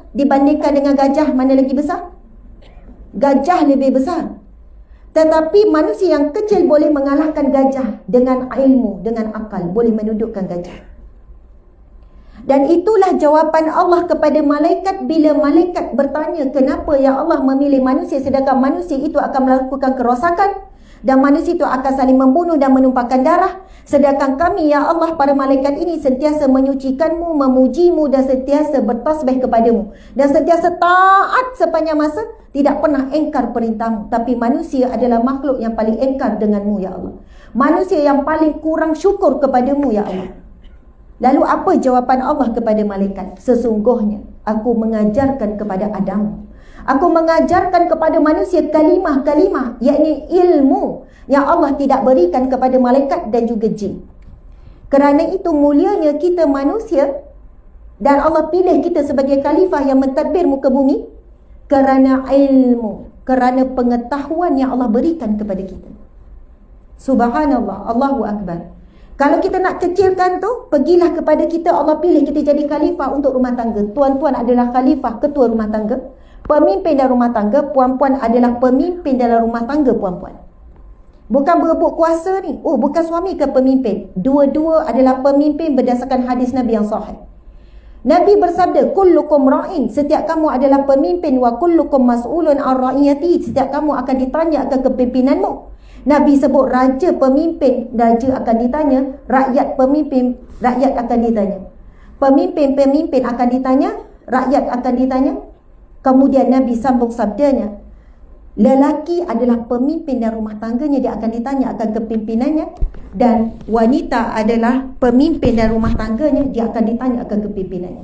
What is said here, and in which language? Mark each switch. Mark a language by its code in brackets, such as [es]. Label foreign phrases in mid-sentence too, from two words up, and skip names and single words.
[ms] Dibandingkan dengan gajah, mana lagi besar? Gajah lebih besar. Tetapi manusia yang kecil boleh mengalahkan gajah dengan ilmu, dengan akal, boleh menundukkan gajah. Dan itulah jawapan Allah kepada malaikat bila malaikat bertanya, kenapa [ar] يا الله [ms] memilih manusia sedangkan manusia itu akan melakukan kerosakan dan manusia itu akan saling membunuh dan menumpahkan darah, sedangkan kami [ar] يا الله [ms] para malaikat ini sentiasa menyucikanmu, memujimu dan sentiasa bertasbih kepadamu dan sentiasa taat sepanjang masa, tidak pernah engkar perintahmu. Tapi manusia adalah makhluk yang paling engkar denganmu [ar] يا الله, [ms] manusia yang paling kurang syukur kepadamu [ar] يا الله. [ms] Lalu apa jawapan Allah kepada malaikat? Sesungguhnya aku mengajarkan kepada Adam, aku mengajarkan kepada manusia kalimah-kalimah, yakni ilmu yang Allah tidak berikan kepada malaikat dan juga jin. Kerana itu mulianya kita manusia dan Allah pilih kita sebagai khalifah yang mentadbir muka bumi kerana ilmu, kerana pengetahuan yang Allah berikan kepada kita. [ar] سبحان الله، الله أكبر. [ms] Kalau kita nak kecilkan tu, pergilah kepada kita, Allah pilih kita jadi khalifah untuk rumah tangga. Tuan-tuan adalah khalifah, ketua rumah tangga. Pemimpin dalam rumah tangga, puan-puan adalah pemimpin dalam rumah tangga puan-puan. Bukan berebut kuasa ni. Bukan suami ke pemimpin. Dua-dua adalah pemimpin berdasarkan hadis Nabi yang sahih. Nabi bersabda, [ar] كلكم راع, [ms] setiap kamu adalah pemimpin, [ar] وكلكم مسؤول عن رعيتي, [ms] setiap kamu akan ditanya akan kepimimpinanmu. Nabi sebut raja pemimpin, raja akan ditanya, rakyat pemimpin, rakyat akan ditanya. Pemimpin akan ditanya, rakyat akan ditanya. Kemudian Nabi sambung sabdanya, lelaki adalah pemimpin dan rumah tangganya, dia akan ditanya akan kepimpinannya, dan wanita adalah pemimpin dan rumah tangganya, dia akan ditanya akan kepimpinannya.